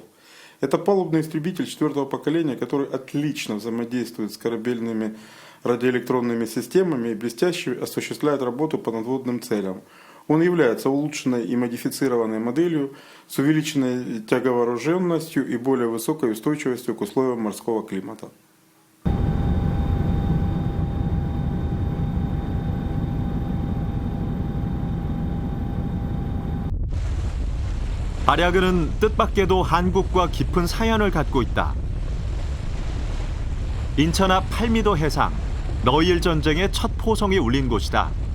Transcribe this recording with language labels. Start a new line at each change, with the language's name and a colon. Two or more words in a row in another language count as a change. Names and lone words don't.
Russian: Это палубный истребитель 4-го поколения, который отлично взаимодействует с корабельными радиоэлектронными системами и блестяще осуществляет работу по надводным целям. Он является улучшенной и модифицированной моделью с увеличенной тяговооруженностью и более высокой устойчивостью к условиям морского климата.
Korean: 발야그는 뜻밖에도 한국과 깊은 사연을 갖고 있다. 인천 앞 8미도 해상, 러일 전쟁의 첫 포성이 울린 곳이다.